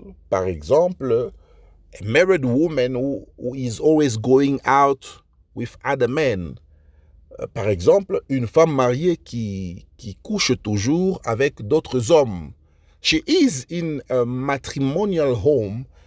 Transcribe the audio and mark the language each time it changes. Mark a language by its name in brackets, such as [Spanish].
[French] Par exemple, [English] a married woman who is always going out with other men. [French] Par exemple, une femme mariée qui couche toujours avec d'autres hommes. [English] She is in a matrimonial home.